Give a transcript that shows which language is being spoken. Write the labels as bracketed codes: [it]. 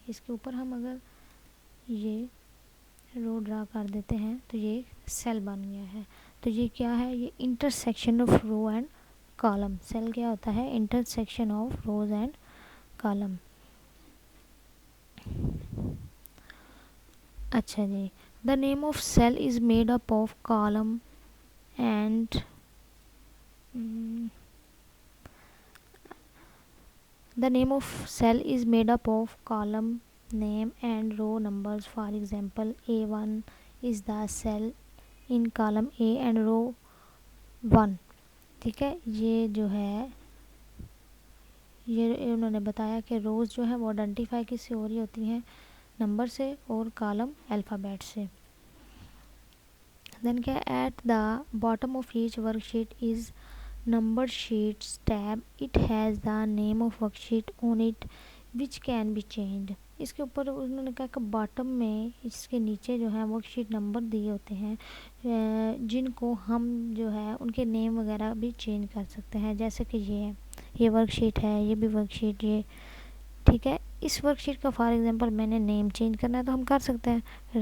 [ur] اس کے اوپر ہم اگر یہ رو ڈرا کر دیتے ہیں تو یہ ایک سیل بن گیا ہے. تو یہ کیا ہے؟ یہ [en] Intersection of row and column. [ur] Cell کیا ہوتا ہے؟ [en] Intersection of rows and column. [ur] اچھا جی. [en] The name of cell is made up of column and the name of cell is made up of column name and row numbers. For example, A1 is the cell in column A and row 1. [ur] ٹھیک ہے. یہ جو ہے یہ انہوں نے بتایا کہ روز جو ہے وہ آئیڈینٹیفائی کس سے ہو رہی ہوتی ہیں؟ نمبر سے اور کالم الفابیٹ سے. [en] then [ur] کیا؟ [en] At the bottom of each worksheet is number sheets tab. It has the name of worksheet on it which can be changed. [ur] اس کے اوپر انہوں نے کہا کہ باٹم میں اس کے نیچے جو ہے ورک شیٹ نمبر دیے ہوتے ہیں جن کو ہم جو ہے ان کے نیم وغیرہ بھی چینج کر سکتے ہیں. جیسے کہ یہ ہے یہ ورک شیٹ ہے، یہ بھی ورک شیٹ یہ. ٹھیک ہے. اس ورک شیٹ کا [en] for example [ur] میں نے نیم چینج کرنا ہے تو ہم کر سکتے ہیں.